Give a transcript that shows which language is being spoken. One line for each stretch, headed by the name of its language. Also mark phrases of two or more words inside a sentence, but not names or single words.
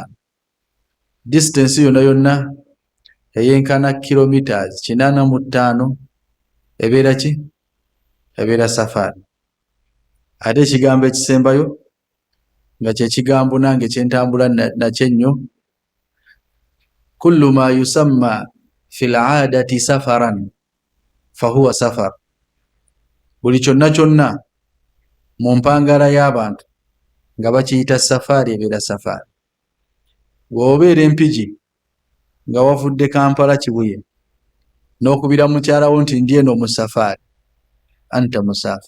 Ganda: Distance yonna eyenkana kilometers 85 ebeera ki? Ebeera safari. Ate ekigambo ekisembayo nga kyekigambo nange kyentambula nakyo ennyo,
Arabic: كل ما يسمى في العادة سفرا فهو سفر.
Ganda: Buli kyonna kyonna mu mpangala y'abantu nga bakiyita safari ebeera safari. Bw'obeera empigi nga wavudde Kampala Kibuye n'okubira mukyalawo nti ndi eno mu safari,
Arabic: أنت مسافر.